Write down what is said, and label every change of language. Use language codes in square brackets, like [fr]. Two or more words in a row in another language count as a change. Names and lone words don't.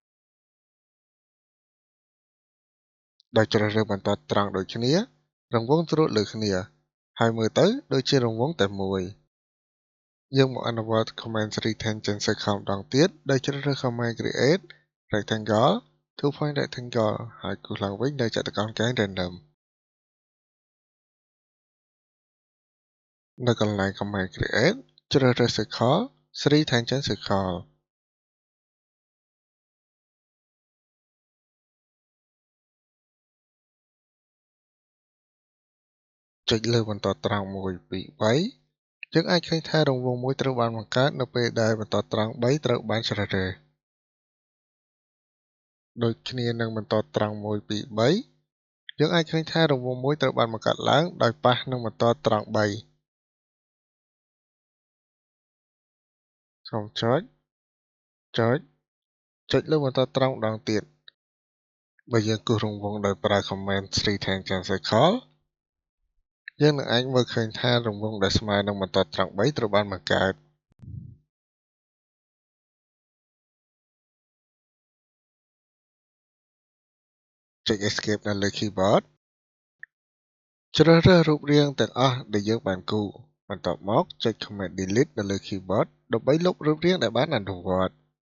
[km] ដោយជ្រើសរើសបន្តត្រង់ដូចគ្នារង្វង់ត្រួតលើគ្នាហើយមើលទៅដូចជារង្វង់តែមួយយើងមកអនុវត្ត [en] command 3 tangent circle [km] ម្ដងទៀតដោយជ្រើសរើស [en] command create rectangle 2 point rectangle [km] ហើយគូសឡើងវិញដោយចតុកោណកែង random នៅកន្លែង [en] command create [km] ជ្រើសរើស [en] circle 3 tangent circle [km] ចុចលើបន្តត្រង់1 2 3យើងអាចឃើញថារង្វង់មួយត្រូវបានបង្កើតនៅពេលដែលបន្តត្រង់3ត្រូវបានជ្រើសរើស ដូចគ្នានឹងបន្តត្រង់1 2 3យើងអាចឃើញថារង្វង់មួយត្រូវបានបង្កើតឡើងដោយប៉ះនឹងបន្តត្រង់3 សូមចុចលើបន្តត្រង់ម្ដងទៀតបើយើងគូសរង្វង់ដោយប្រើ [en] command 3 tangent circle [km] យើងនឹងអាចមើលឃើញថារង្វង់ដែលស្មើនឹងបន្តត្រង់3ត្រូវបានបង្កើត ចុច escape នៅលើ keyboard ជ្រើសរើសរូបរាងទាំងអស់ដែលយើងបានគូសបន្ទាប់មកចុច [en] command delete [km] នៅលើ keyboard ដើម្បីលុបរូបរាងដែលបានអនុវត្ត